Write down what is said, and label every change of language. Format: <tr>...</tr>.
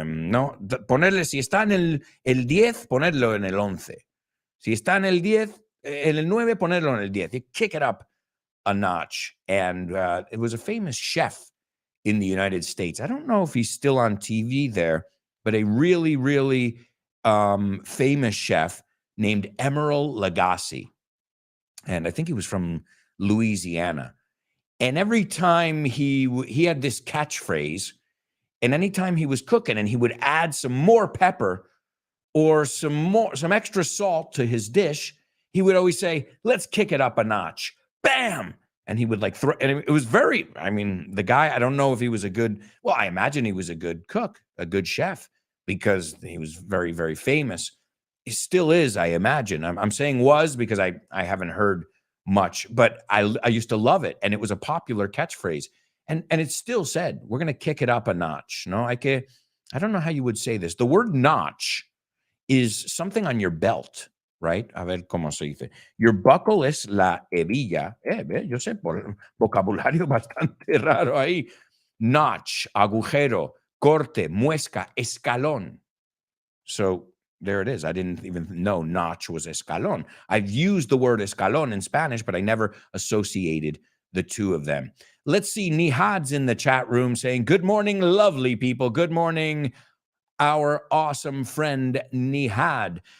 <es>No, ponerle, si está en el 10, ponerlo en el 11. Si está en el 10, en el 9, ponerlo en el 10.</es> <en>You kick it up a notch. And it was a famous chef in the United States. I don't know if he's still on TV there, but a really, really famous chef named Emeril Lagasse. And I think he was from Louisiana. And every time he had this catchphrase, and anytime he was cooking and he would add some more pepper or some extra salt to his dish, he would always say, let's kick it up a notch. Bam! And he would throw, and it was the guy, I don't know if he was I imagine he was a good cook, a good chef, because he was very, very famous. He still is, I imagine. I'm saying was because I haven't heard much, but I used to love it. And it was a popular catchphrase. And it's still said, we're going to kick it up a notch. No, I don't know how you would say this. The word notch is something on your belt, right?</en> <es>A ver cómo se dice.</es> <en>Your buckle</en> <es>es la hebilla. Yo sé, por vocabulario bastante raro ahí. Notch, agujero, corte, muesca, escalón.</es> <en>So there it is. I didn't even know notch was escalón. I've used the word escalón in Spanish, but I never associated the two of them. Let's see. Nihad's in the chat room saying, good morning, lovely people. Good morning, our awesome friend Nihad.</en>